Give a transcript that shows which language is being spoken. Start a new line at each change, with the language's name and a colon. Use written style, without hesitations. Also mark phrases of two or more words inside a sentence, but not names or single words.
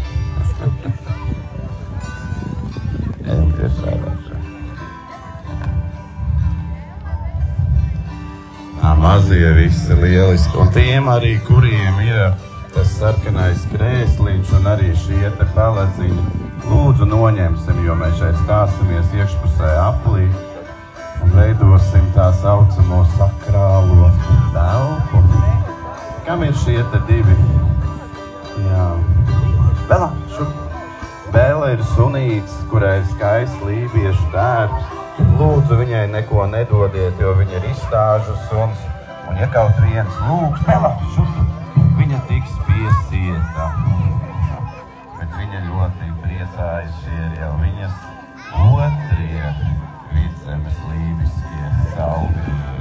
Latvian: Mazie visi lieliski, un tiem arī, kuriem ir tas sarkanais krēsliņš un arī šie te peledziņi, lūdzu noņemsim, jo mēs šeit stāsimies iekšpusē aplī un veidosim tā saucamo sakrālo telpu. Kam ir šie te divi? Jā. Bela, šup. Bela ir sunīts, kurai ir skaists lībiešu tērps. Lūdzu, viņai neko nedodiet, jo viņa ir izstāžu suns. Un ja kaut viens lūgs, Bela, šup, viņa tiks piesieta. Bet viņa ļoti priecājas, šie ir jau viņas otrie vidzemes lībiskie saulīši.